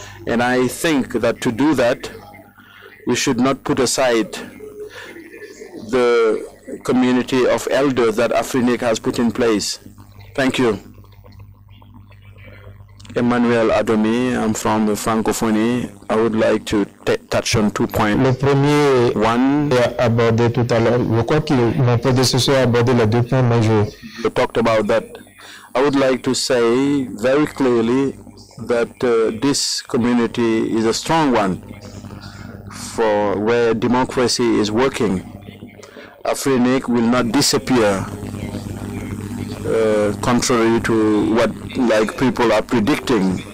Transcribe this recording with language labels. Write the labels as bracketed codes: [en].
[en] And I think that to do that, we should not put aside the community of elders that AFRINIC has put in place. Thank you. Emmanuel Adomi, I'm from the Francophonie. I would like to touch on 2 points. [fr] Le premier [en] One, [fr] abordé tout à l'heure. Je crois que mon prédécesseur a abordé les 2 points, mais [en] we talked about that. I would like to say very clearly that this community is a strong one for where democracy is working. AFRINIC will not disappear, contrary to what people are predicting.